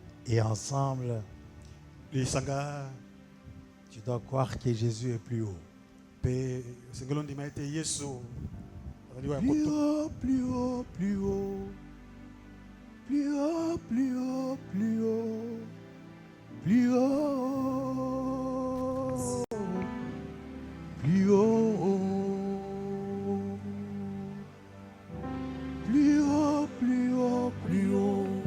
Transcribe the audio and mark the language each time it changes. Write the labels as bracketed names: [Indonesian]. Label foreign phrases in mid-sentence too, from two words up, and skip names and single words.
[French] Et ensemble, [Lingala] lisanga [French] tu dois croire que Jésus est plus haut. [Lingala] pe sengelo ndima ete Yesu azali wa [French] Plus koto haut, plus haut, plus haut. Plus haut, plus haut, plus haut. Plus haut. Plus haut. Plus haut, plus haut, plus haut.